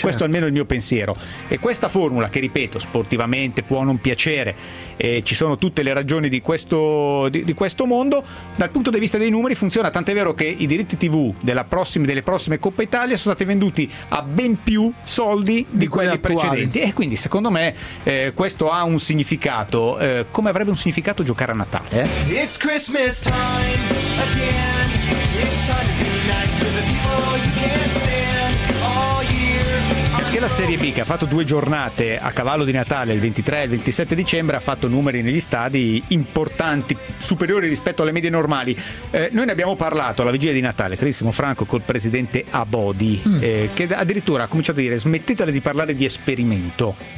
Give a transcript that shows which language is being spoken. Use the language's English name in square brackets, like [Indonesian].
[Italian] Questo almeno è il mio pensiero, e questa formula, che ripeto, sportivamente può non piacere, ci sono tutte le ragioni di questo mondo, dal punto di vista dei numeri funziona, tant'è vero che i diritti TV delle prossime Coppa Italia sono stati venduti a ben più soldi di quelli attuali. Precedenti, e quindi secondo me questo ha un significato, come avrebbe un significato giocare a Natale. [English] It's Christmas time again. It's time to be nice to the people you can't stand. [Italian] Perché la Serie B, che ha fatto due giornate a cavallo di Natale, il 23 e il 27 dicembre, ha fatto numeri negli stadi importanti, superiori rispetto alle medie normali. Noi ne abbiamo parlato alla vigilia di Natale, carissimo Franco, col presidente Abodi, che addirittura ha cominciato a dire: smettetele di parlare di esperimento.